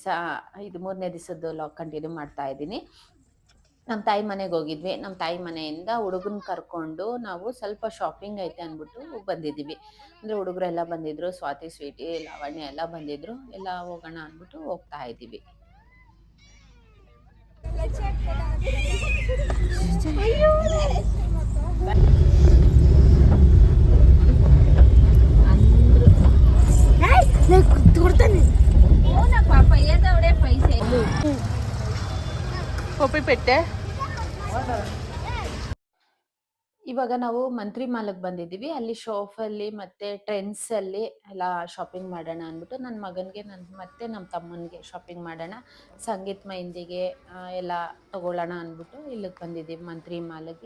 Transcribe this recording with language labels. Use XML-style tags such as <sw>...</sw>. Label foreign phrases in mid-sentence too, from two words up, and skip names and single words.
<kn>ಇದು 3ನೇ ದಿವಸದ್ದು ಲಾಗ್ ಕಂಟಿನ್ಯೂ ಮಾಡ್ತಾ ಇದ್ದೀನಿ. ನಮ್ಮ ತಾಯಿ ಮನೆಗೆ ಹೋಗಿದ್ವಿ. ನಮ್ಮ ತಾಯಿ ಮನೆಯಿಂದ ಹುಡುಗನ ಕರ್ಕೊಂಡು ನಾವು ಸ್ವಲ್ಪ ಶಾಪಿಂಗ್ ಐತೆ ಅಂದ್ಬಿಟ್ಟು ಬಂದಿದ್ದೀವಿ. ಅಂದರೆ ಹುಡುಗರೆಲ್ಲ ಬಂದಿದ್ರು, ಸ್ವಾತಿ, ಸ್ವೀಟಿ, ಲಾವಣ್ಯ ಎಲ್ಲ ಬಂದಿದ್ರು. ಎಲ್ಲ ಹೋಗೋಣ ಅಂದ್ಬಿಟ್ಟು ಹೋಗ್ತಾ ಇದ್ದೀವಿ. పాప ఏదవడే పైసే ಪಪ್ಪಿ ಪೆಟ್ಟೆ ಇವಾಗ ನಾವು ಮಂತ್ರಿ ಮಾಲ್‌ಗೆ ಬಂದಿದ್ದೀವಿ. ಅಲ್ಲಿ ಶೋಫಲ್ಲಿ ಮತ್ತೆ ಟ್ರೆಂಡ್ಸಲ್ಲಿ ಎಲ್ಲ ಶಾಪಿಂಗ್ ಮಾಡೋಣ ಅಂದ್ಬಿಟ್ಟು ನನ್ನ ಮಗನಿಗೆ ಮತ್ತೆ ನಮ್ಮ ತಮ್ಮನಿಗೆ ಶಾಪಿಂಗ್ ಮಾಡೋಣ. ಸಂಗೀತ್ ಮೆಹಂದಿಗೆ ಎಲ್ಲ ತಗೊಳ್ಳೋಣ ಅಂದ್ಬಿಟ್ಟು ಇಲ್ಲಿಗೆ ಬಂದಿದ್ದೀವಿ ಮಂತ್ರಿ ಮಾಲ್‌ಗೆ.</kn>